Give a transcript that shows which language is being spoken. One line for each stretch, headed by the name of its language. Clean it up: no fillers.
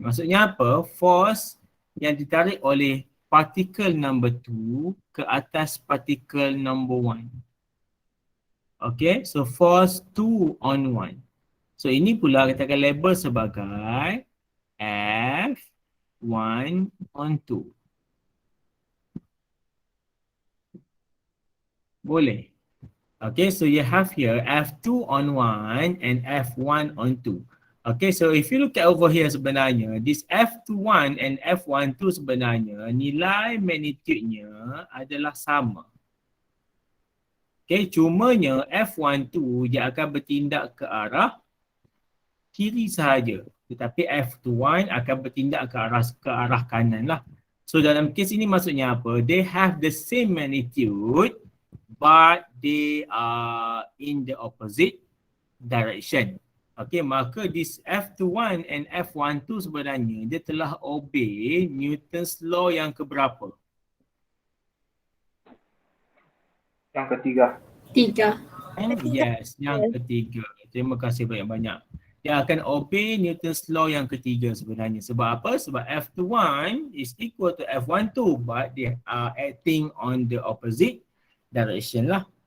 Malay: Maksudnya apa? Force yang ditarik oleh particle number 2 ke atas particle number 1.
English: Okay, so force 2 on 1.
Malay: So ini pula kita akan label sebagai F1 on 2. Boleh?
English: Okay, so you have here F2 on 1 and F1 on 2. Okay, so if you look at over here sebenarnya, this F21 and F12 sebenarnya nilai magnitude-nya adalah sama.
Malay: Okay, cumanya F12 dia akan bertindak ke arah kiri sahaja. Tetapi F21 akan bertindak ke arah kanan lah. So dalam kes ini maksudnya apa?
English: They have the same magnitude but they are in the opposite direction.
Malay: Okay, maka this F21 and F12 sebenarnya dia telah obey Newton's law yang keberapa? Yang ketiga. Tiga. Yes, yang ketiga. Terima kasih banyak-banyak. Dia akan obey Newton's law yang ketiga sebenarnya. Sebab apa?
English: Sebab F21 is equal to F12 but they are acting on the opposite direction lah.